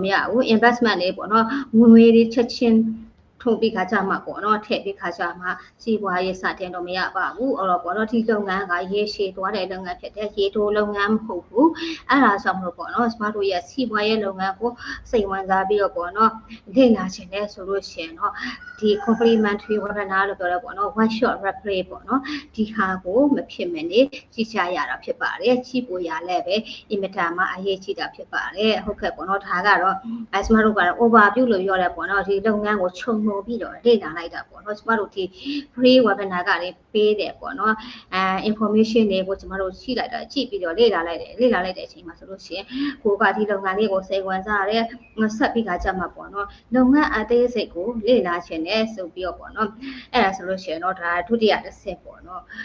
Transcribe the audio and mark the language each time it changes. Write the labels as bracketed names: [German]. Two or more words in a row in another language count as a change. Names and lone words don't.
[Burmese] ရဘူး investment တွေပေါ့နော်ငွေတွေချက်ချင်းထုံပြီးခါကြမှာပေါ့နော်ထည့်ပြီးခါကြမှာစီးပွားရေးစတင်တော့မရပါဘူးအဲ့တော့ပေါ့နော်ဒီလုပ်ငန်းကရေရှည်သွားတဲ့လုပ်ငန်းဖြစ်တဲ့ရေတိုးလုပ်ငန်းမဟုတ်ဘူးအဲ့ဒါကြောင့်မလို့ပေါ့နော်ကျမ တို့ရဲ့စီးပွားရေးလုပ်ငန်းကိုစိတ်ဝင်စားပြီးတော့ပေါ့နော်လေ့လာခြင်းနဲ့ဆိုလို့ရှိရင်เนาะဒီ [English] complementary webinar [Burmese] လို့ပြောတော့ပေါ့နော် [English] one shot replay [Burmese] ပေါ့နော်ဒီဟာကိုမဖြစ်မ နေကြည့်ကြရတာဖြစ်ပါတယ်ကြည့်ဖို့ရလဲပဲအင်မတန်မှအရေးကြီးတာဖြစ်ပါတယ်ဟုတ်ကဲ့ပေါ့နော်ဒါကတော့ကျမတို့ကတော့ overview လို့ပြောရဲပေါ့နော်ဒီလုပ်ငန်းကိုခြုံငုံပြီးတော့လေ့လာလိုက်တာပေါ့နော်ကျမတို့ဒီ [English] free webinar [Burmese] ကလည်းပေးတယ်ပေါ့နော်information တွေကိုကျမတို့ရှိလိုက်တာကြည့်ပြီးတော့လေ့လာလိုက်တဲ့အချိန်မှာဆိုလို့ရှိရင်ကိုကဒီလုပ်ငန်းလေးကိုစိတ်ဝင်စားရတယ်ဆက်ပြီးကကြမှာပေါ့နော်လုပ်ငန်းအသေးစိတ်ကိုလေ့လာခြင်းနဲ့ဆိုပြီးတော့ပေါ့နော်အဲ့ဒါဆိုလို့ရှိရင်တော့ဒါဒုတိယတစ်ဆင့်ပေါ့နော်